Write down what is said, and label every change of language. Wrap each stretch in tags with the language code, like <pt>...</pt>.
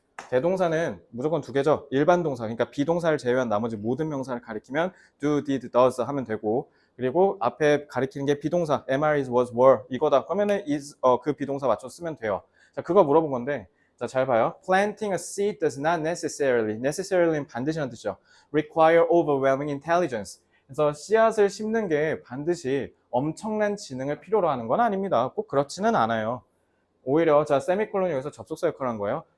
<ko>대동사는 무조건 두 개죠. 일반 동사, 그러니까 비동사를 제외한 나머지 모든 명사를 가리키면 do, did, does 하면 되고, 그리고 앞에 가리키는 게 비동사, am, are, is, was, were 이거다. 그러면은 is 그 비동사 맞춰 쓰면 돼요. 자, 그거 물어본 건데, 자, 잘 봐요.</ko> <en>Planting a seed does not necessarily</en> <ko>반드시라는 뜻이죠.</ko> <en>Require overwhelming intelligence.</en> <ko>그래서 씨앗을 심는 게 반드시 엄청난 지능을 필요로 하는 건 아닙니다. 꼭 그렇지는 않아요. 오히려 자, 세미콜론이 여기서 접속사 역할을 한 거예요.</ko>